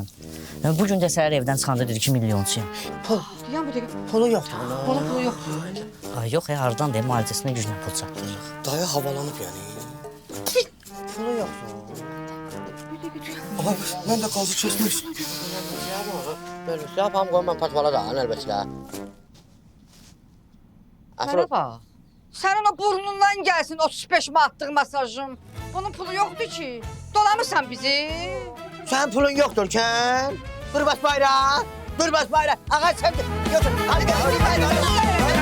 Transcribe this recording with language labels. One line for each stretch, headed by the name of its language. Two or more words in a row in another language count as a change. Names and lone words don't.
Azerbaijani: Bu gün də səhər evdən çıxanda dedi ki, milyonçuyam. Yan bu dəqiqə. Pulu yoxdur bunun. Bunun pulu yoxdur. Ay yox, hardan deyir, müalicəsinə güclə pul çatdırırıq. Dayı havalanıb yəni. Pulu yoxdur. Aha, mən də qazı çəkmiş.
Turkish: Böyle şey yapalım koyun ben patvala da nəlbətçilər.
Azerbaijani: Mənə bax. Sənin o burnundan gəlsin 35 manatlıq masajım. Bunun pulu yoxdur ki. Dolamırsan bizi. Sənin pulun yoxdur kən? Dur bas bayrağı. Dur bas bayrağı. Ağa sən... Yoxdur.
Turkish: Hadi gel. Hadi gel.